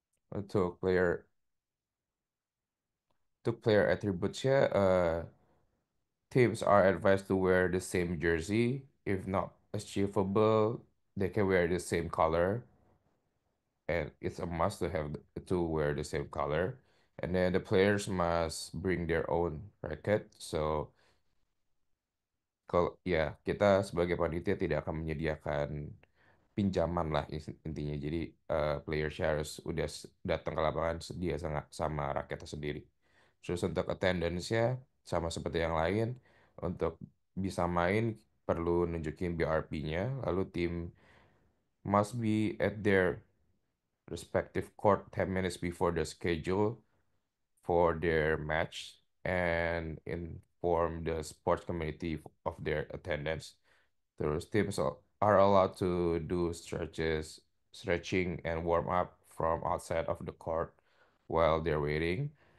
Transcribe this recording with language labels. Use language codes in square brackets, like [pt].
[id] Untuk player attributesnya, [en] teams are advised to wear the same jersey. If not achievable, they can wear the same color, and it's a must to have to wear the same color. And then the players must bring their own racket. [id] So kalau ya kita sebagai panitia tidak akan menyediakan pinjaman lah intinya. Jadi players harus udah datang ke lapangan sedia sama raketnya sendiri. Terus untuk attendance-nya sama seperti yang lain. Untuk bisa main perlu nunjukin BRP-nya. Lalu tim [en] must be at their respective court 10 minutes before the schedule for their match and inform the sports community of their attendance. [id] Terus [en] teams are allowed to do stretching and warm up from outside of the court while they're waiting.